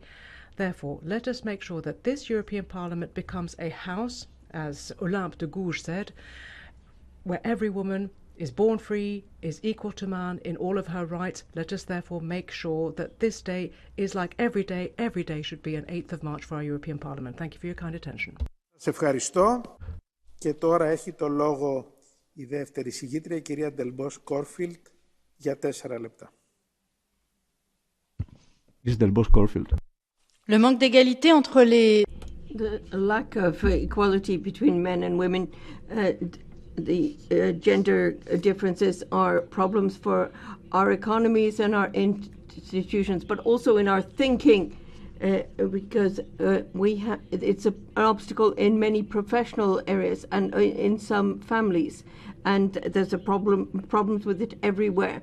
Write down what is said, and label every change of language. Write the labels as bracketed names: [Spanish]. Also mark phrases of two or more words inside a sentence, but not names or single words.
[English] Therefore, let us make sure that this European Parliament becomes a house, as Olympe de Gouges said, where every woman is born free, is equal to man in all of her rights. Let us therefore make sure that this day is like every day should be an 8th of March for our European Parliament. Thank you for your kind attention. [Greek] Σε ευχαριστώ. Και τώρα έχει το λόγο η δεύτερη συγγήτρια, η κυρία Ντελμπός Κόρφιλτ, για 4 λεπτά. [French] Le manque d'égalité entre les... [English] The lack of equality between men and women, the gender differences are problems for our economies and our institutions, but also in our thinking, because it's an obstacle in many professional areas and in some families, and there's problems with it everywhere.